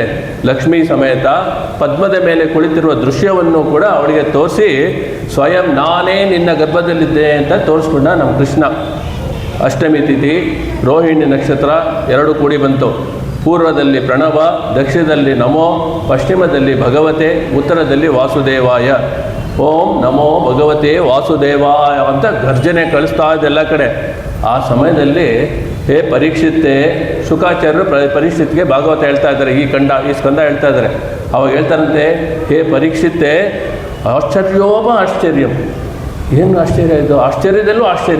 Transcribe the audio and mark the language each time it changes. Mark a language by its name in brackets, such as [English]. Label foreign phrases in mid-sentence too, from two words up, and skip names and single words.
[Kannada] ಲಕ್ಷ್ಮೀ ಸಮೇತ ಪದ್ಮದ ಮೇಲೆ ಕುಳಿತಿರುವ ದೃಶ್ಯವನ್ನು ಕೂಡ ಅವಳಿಗೆ ತೋರಿಸಿ ಸ್ವಯಂ ನಾನೇ ನಿನ್ನ ಗರ್ಭದಲ್ಲಿದ್ದೆ ಅಂತ ತೋರಿಸ್ಕೊಂಡ ನಮ್ಮ ಕೃಷ್ಣ. ಅಷ್ಟಮಿ ತಿಥಿ, ರೋಹಿಣಿ ನಕ್ಷತ್ರ ಎರಡು ಕೂಡಿ ಬಂತು. ಪೂರ್ವದಲ್ಲಿ ಪ್ರಣವ, ದಕ್ಷಿಣದಲ್ಲಿ ನಮೋ, ಪಶ್ಚಿಮದಲ್ಲಿ ಭಗವತೆ, ಉತ್ತರದಲ್ಲಿ ವಾಸುದೇವಾಯ. [Sanskrit] ಓಂ ನಮೋ ಭಗವತೆ ವಾಸುದೇವಾಯ [Kannada] ಅಂತ ಗರ್ಜನೆ ಕಳಿಸ್ತಾ ಇದೆಲ್ಲ ಕಡೆ. ಆ ಸಮಯದಲ್ಲಿ ಹೇ ಪರೀಕ್ಷಿತ್ತೆ, ಶುಕಾಚಾರ್ಯರು ಪರೀಕ್ಷಿತ್ಗೆ ಭಾಗವತ ಹೇಳ್ತಾ ಇದ್ದಾರೆ, ಈ ಸ್ಕಂದ ಹೇಳ್ತಾ ಇದ್ದಾರೆ. ಅವಾಗ ಹೇಳ್ತಾರಂತೆ, ಹೇ ಪರೀಕ್ಷಿತ್ತೆ [Sanskrit] ಆಶ್ಚರ್ಯೋಪ ಆಶ್ಚರ್ಯಂ. [Kannada] ಏನು ಆಶ್ಚರ್ಯ ಇದು? ಆಶ್ಚರ್ಯದಲ್ಲೂ ಆಶ್ಚರ್ಯ.